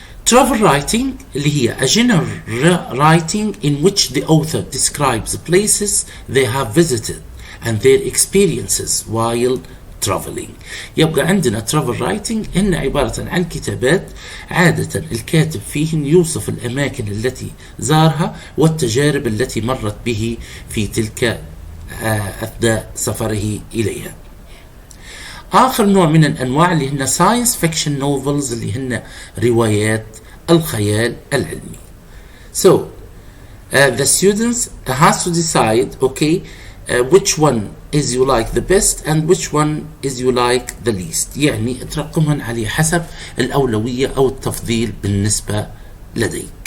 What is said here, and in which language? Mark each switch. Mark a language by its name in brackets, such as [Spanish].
[English] Travel writing [Arabic] اللي هي [English] a general writing in which the author describes the places they have visited and their experiences while traveling. [Arabic] يبقى عندنا travel writing هن عبارة عن كتابات عادة الكاتب فيهن يوصف الأماكن التي زارها والتجارب التي مرت به في تلك أثناء سفره إليها. آخر نوع من الأنواع اللي هن [English] science fiction novels [Arabic] اللي هن روايات الخيال العلمي. [English] So the students has to decide which one is you like the best and which one is you like the least, [Arabic] يعني ترقمهن على حسب الأولوية أو التفضيل بالنسبة لديك.